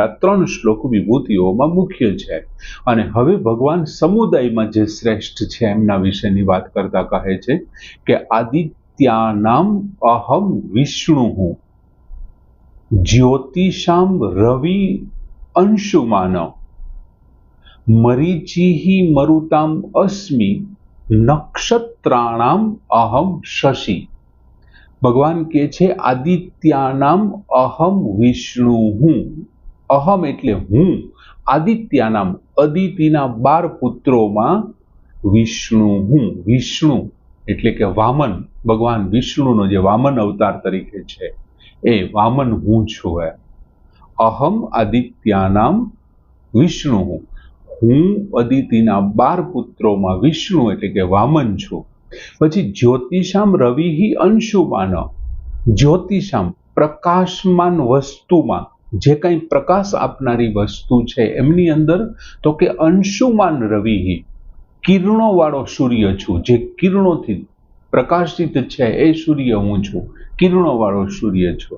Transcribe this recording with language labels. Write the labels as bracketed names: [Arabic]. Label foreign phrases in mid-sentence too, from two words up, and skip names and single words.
[Gujarati] આ 3 શ્લોક વિભૂતિઓમાં મુખ્ય છે। અને હવે ભગવાન સમુદાયમાં જે શ્રેષ્ઠ છે એમના વિશેની વાત કરતા કહે છે કે [Sanskrit] આદિત્યાનામ અહમ વિષ્ણુ જ્યોતિષામ રવિ અંશુમાન मरीचिः मरुताम अस्मि नक्षत्राणाम अहम शशि। [Gujarati] ભગવાન કે છે [Sanskrit] आदित्यानाम अहम विष्णु [Gujarati] हूँ। અહમ એટલે હું, આદિત્યાનામ અદિતિના 12 પુત્રો વિષ્ણુ હું। વિષ્ણુ એટલે કે વામન, ભગવાન વિષ્ણુનો જે વામન અવતાર તરીકે છે એ વામન હું છું। [Sanskrit] अहम आदित्यानाम विष्णु हूँ। [Gujarati] હું અદિતિના 12 પુત્રોમાં વિષ્ણુ એટલે કે વામન છું। પછી જ્યોતિષામ રવિ અંશુમાન, જ્યોતિષામ પ્રકાશમાન વસ્તુમાં જે કંઈ પ્રકાશ આપનારી વસ્તુ છે એમની અંદર તો કે અંશુમાન રવિ કિરણો વાળો સૂર્ય છું, જે કિરણોથી પ્રકાશિત છે એ સૂર્ય હું છું, કિરણો વાળો સૂર્ય છું।